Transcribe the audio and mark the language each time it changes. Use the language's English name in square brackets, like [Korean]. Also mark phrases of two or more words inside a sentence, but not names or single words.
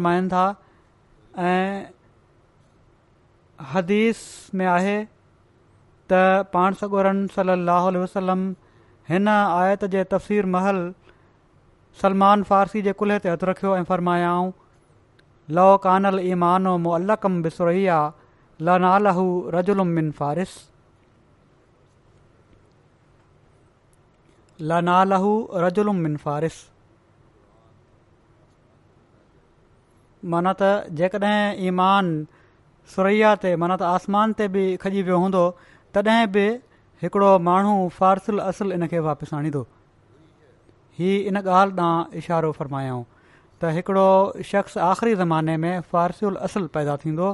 [Sindhi] पाण फ़रमाइनि था ऐं हदीस में आहे त पाण सॻोरन [Arabic] صلى الله عليه وسلم [Sindhi] हिन आयत जे तफ़सीर महल सलमान फ़ारसी जे कुल्हे ते हथु रखियो ऐं फ़रमायाऊं [Arabic] لو كان الإيمان معلقا بالثريا لناله رجل من فارس لناله رجل من فارس. [Sindhi] माना त जेकॾहिं ईमान सुरैया ते माना त आसमान ते बि खॼी वियो हूंदो तॾहिं बि हिकिड़ो माण्हू फ़ारसुल असुल इन खे वापसि आणींदो। हीअ इन ॻाल्हि ॾांहुं इशारो फ़रमायाऊं त हिकिड़ो शख़्स आख़िरी ज़माने में फ़ारसुल असुल पैदा थींदो।